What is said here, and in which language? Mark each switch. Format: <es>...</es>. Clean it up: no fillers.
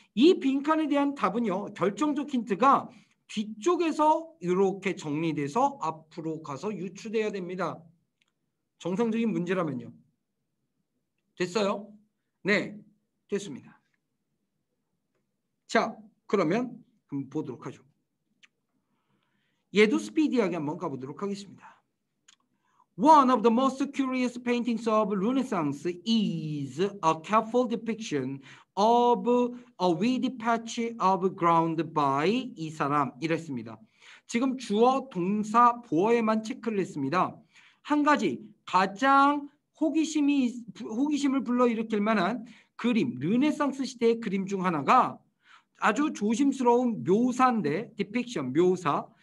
<ko>이 빈칸에 대한 답은요. 결정적 힌트가 뒤쪽에서 이렇게 정리돼서 앞으로 가서 유추돼야 됩니다. 정상적인 문제라면요. 됐어요? 네, 됐습니다. 자, 그러면 한번 보도록 하죠. 얘도 스피디하게 한번 가보도록 하겠습니다.</ko> <en>One of the most curious paintings of Renaissance is a careful depiction of a weedy patch of ground by</en> <ko>이 사람 이랬습니다. 지금 주어, 동사, 보어에만 체크를 했습니다. 한 가지 가장 호기심을 불러일으킬 만한 그림, 르네상스 시대의 그림 중 하나가 아주 조심스러운 묘사인데, 디픽션, 묘사.</ko>